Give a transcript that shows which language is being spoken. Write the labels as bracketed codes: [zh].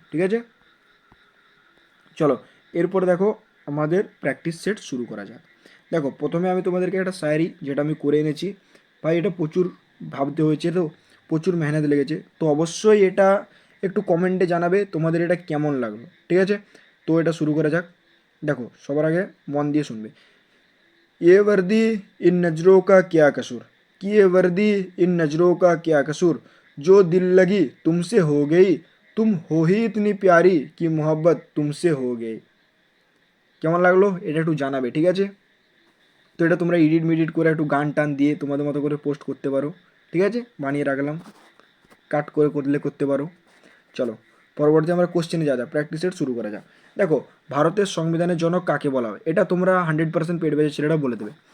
[bn] ঠিক আছে, চলো এরপর দেখো আমাদের প্র্যাকটিস সেট শুরু করা যাক। দেখো, প্রথমে আমি তোমাদেরকে একটা শায়রি, যেটা আমি করে এনেছি ভাই, এটা প্রচুর ভাবতে হয়েছে, তো প্রচুর মেহনত লেগেছে, তো অবশ্যই এটা একটু কমেন্টে জানাবে তোমাদের এটা কেমন লাগলো। ঠিক আছে, তো এটা শুরু করা যাক। দেখো, সবার আগে মন দিয়ে শুনবে। [hi] ये वर्दी इन नज़रों का क्या कसूर, कि ये वर्दी इन नज़रों का क्या कसूर, जो दिल लगी तुमसे हो गई, तुम हो ही इतनी प्यारी कि मोहब्बत तुमसे हो गई। [bn] কেমন লাগলো এটা একটু জানাবে। ঠিক আছে, তো এটা তোমরা এডিট মিডিট করে একটু গান টান দিয়ে তোমাদের মতো করে পোস্ট করতে পারো। ঠিক আছে, বানিয়ে রাখলাম, কাট করে করলে করতে পারো। চলো পরবর্তী আমরা কোশ্চেনে যা প্র্যাকটিস সেট শুরু করা যাক। দেখো, ভারতের সংবিধানের জনক কাকে বলা হয়, এটা তোমরা 100% পেড ব্যাচের ছেলেরা বলে দেবে।